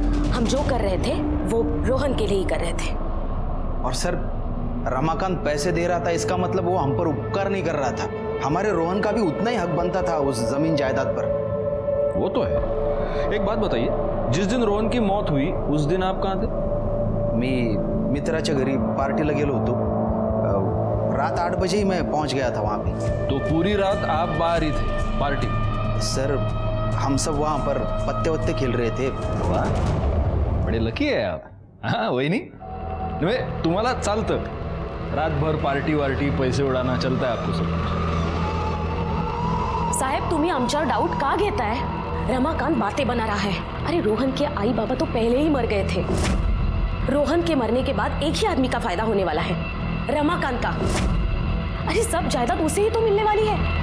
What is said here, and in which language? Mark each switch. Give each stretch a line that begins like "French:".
Hindi: हम जो कर रहे थे वो रोहन के लिए ही कर रहे थे। और सर रमाकांत पैसे दे रहा था, इसका मतलब वो हम पर उपकार नहीं कर रहा था। हमारे रोहन का भी उतना ही हक बनता था उस जमीन जायदाद पर। वो तो है। एक बात बताइए, जिस दिन रोहन की मौत हुई उस दिन आप कहाँ थे?
Marathi: मी मित्राच्या घरी पार्टीला गेलो होतो।
Hindi: रात 8 बजे ही मैं पहुंच गया था वहाँ पे। तो पूरी रात आप बाहर ही थे पार्टी? सर हम सब वहाँ पर पत्ते वत्ते खेल रहे थे। वाह, बड़े लकी है आप। हाँ वही नहीं,
Marathi: तुम्हाला चालतं
Hindi: रातभर पार्टी वार्टी पैसे उडाना, चलता है आपको सब।
Marathi: साहेब तुम्ही आमच्यावर डाऊट का घेताय?
Hindi: रमाकांत बातें बना रहा है। अरे रोहन के आई बाबा तो पहले ही मर गए थे। रोहन के मरने के बाद एक ही आदमी का फायदा होने वाला है, रमाकांत का। अरे सब जायदाद उसे ही तो मिलने वाली है।